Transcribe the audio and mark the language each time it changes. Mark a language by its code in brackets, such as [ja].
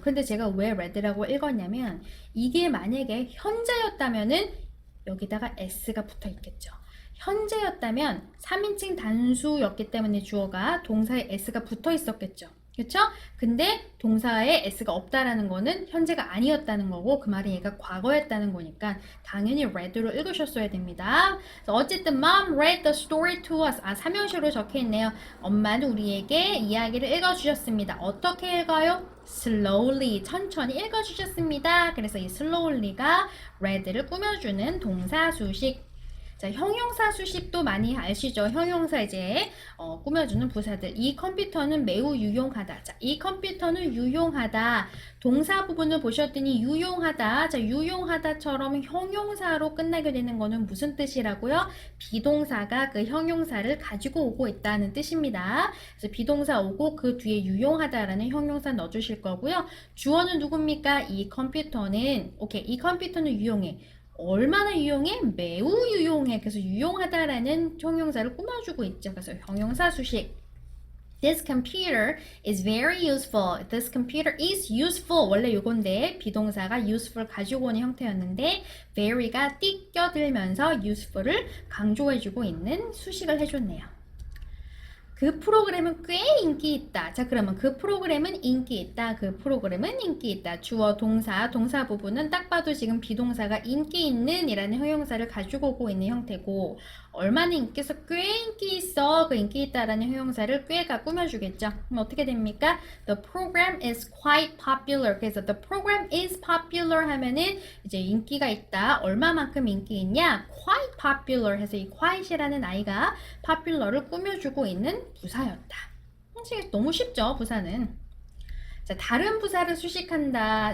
[ko] 근데 제가 왜 read라고 읽었냐면 이게 만약에 현재였다면은 여기다가 s가 붙어 있겠죠. 현재였다면 3인칭 단수였기 때문에 주어가 동사에 s가 붙어 있었겠죠. 그쵸? 근데 동사에 s가 없다라는 거는 현재가 아니었다는 거고 그 말이 얘가 과거였다는 거니까 당연히 read로 읽으셨어야 됩니다. 어쨌든 [en] Mom read the story to us. [ko] 아, 삼형식으로 적혀 있네요. 엄마는 우리에게 이야기를 읽어주셨습니다. 어떻게 읽어요? slowly, 천천히 읽어주셨습니다. 그래서 이 slowly가 read를 꾸며주는 동사 수식. 자, 형용사 수식도 많이 아시죠? 형용사 이제 꾸며주는 부사들. 이 컴퓨터는 매우 유용하다. 자, 이 컴퓨터는 유용하다. 동사 부분을 보셨더니 유용하다. 자, 유용하다처럼 형용사로 끝나게 되는 거는 무슨 뜻이라고요? 비동사가 그 형용사를 가지고 오고 있다는 뜻입니다. 그래서 비동사 오고 그 뒤에 유용하다라는 형용사 넣어주실 거고요. 주어는 누굽니까? 이 컴퓨터는, 오케이, 이 컴퓨터는 유용해. 얼마나 유용해? 매우 유용해. 그래서 유용하다라는 형용사를 꾸며주고 있죠. 그래서 형용사 수식. [en] This computer is very useful. This computer is useful. [ko] 원래 요건데 비동사가 useful 가지고 오는 형태였는데 very가 띄껴들면서 useful을 강조해주고 있는 수식을 해줬네요. 그 프로그램은 꽤 인기 있다. 자, 그러면 그 프로그램은 인기 있다. 그 프로그램은 인기 있다. 주어, 동사, 동사 부분은 딱 봐도 지금 비동사가 인기 있는 이라는 형용사를 가지고 오고 있는 형태고 얼마나 인기 있어? 꽤 인기 있어. 그 인기 있다라는 형용사를 꽤가 꾸며주겠죠. 그럼 어떻게 됩니까? [en] The program is quite popular. [ko] 그래서 [en] the program is popular [ko] 하면은 이제 인기가 있다. 얼마만큼 인기 있냐? Quite popular 해서 이 quite이라는 아이가 popular를 꾸며주고 있는 부사였다. 너무 쉽죠, 부사는. 자, 다른 부사를 수식한다.